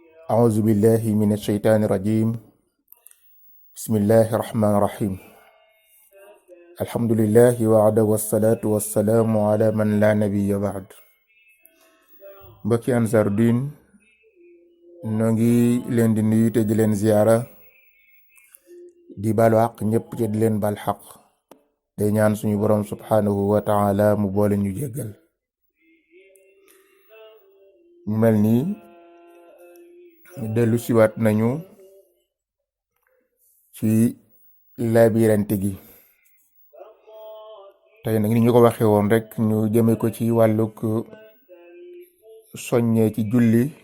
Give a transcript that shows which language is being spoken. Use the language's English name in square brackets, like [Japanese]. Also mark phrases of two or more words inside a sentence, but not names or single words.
[Arabic] أعوذ بالله من الشيطان الرجيم. بسم الله الرحمن الرحيم. الحمد لله وعد والصلاة والسلام على من لا نبي بعد. [Wolof] mbokki Ansaarud-Din noo ngi leen di nuyu te di leen ziyaara di baalu àq ñëpp te di leen baal xaq te ñaan suñu borom [Arabic] سبحانه وتعالى [Wolof] mu boole ñu jéggal. mu mel nii dellu siwaat nañu ci laabirante gi tey nag ni ñu ko waxee woon rek ñu jëme ko ci wàllug soññee ci julli,